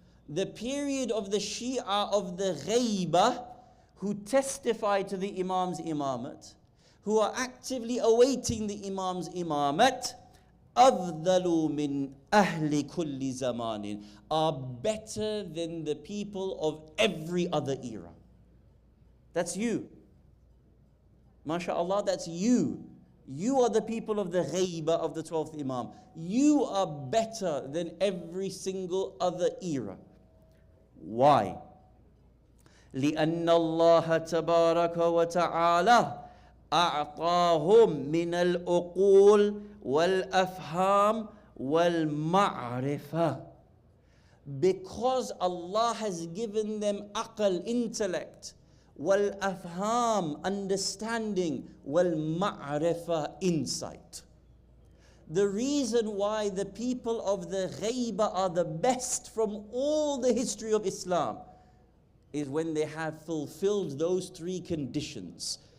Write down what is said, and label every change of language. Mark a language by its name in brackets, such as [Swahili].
[English] The period of the Shia of the Ghayba who testify to the Imam's imamat, who are actively awaiting the Imam's imamat, [Arabic] أفضل من أهل كل زمان, [English] are better than the people of every other era. That's you. MashaAllah, that's you. You are the people of the ghayba of the 12th Imam. You are better than every single other era. Why? [Arabic] لأن الله تبارك وتعالى أعطاهم من العقول والأفهام والمعرفة. [English] Because Allah has given them aql, intellect, wal-afham, understanding, wal-ma'rifa, insight. The reason why the people of the ghayba are the best from all the history of Islam is when they have fulfilled those 3 conditions.